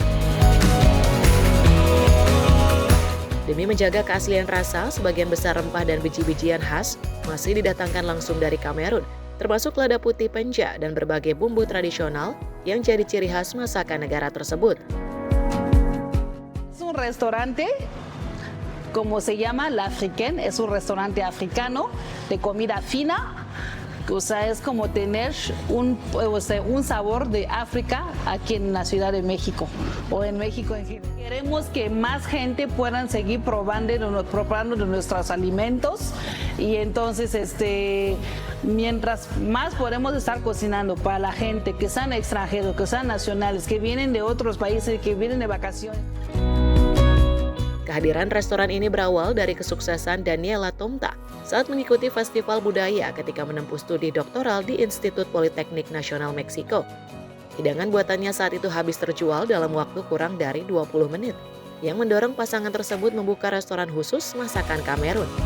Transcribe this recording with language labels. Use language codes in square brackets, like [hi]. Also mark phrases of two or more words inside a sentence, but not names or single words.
[id] Demi menjaga keaslian rasa, sebagian besar rempah dan biji-bijian khas masih didatangkan langsung dari Kamerun, termasuk lada putih penja dan berbagai bumbu tradisional yang jadi ciri khas masakan negara tersebut. [es] Un restaurante, como se llama, L'Africaine, es un restaurante africano de comida fina. O sea, es como tener un sabor de África aquí en la Ciudad de México o en México en general. Queremos que más gente puedan seguir probando de nuestros alimentos y entonces mientras más podemos estar cocinando para la gente que sean extranjeros, que sean nacionales, que vienen de otros países, que vienen de vacaciones. [id] Kehadiran restoran ini berawal dari kesuksesan Daniela Tomta saat mengikuti festival budaya ketika menempuh studi doktoral di Institut Politeknik Nasional Meksiko. Hidangan buatannya saat itu habis terjual dalam waktu kurang dari 20 menit, yang mendorong pasangan tersebut membuka restoran khusus masakan Kamerun.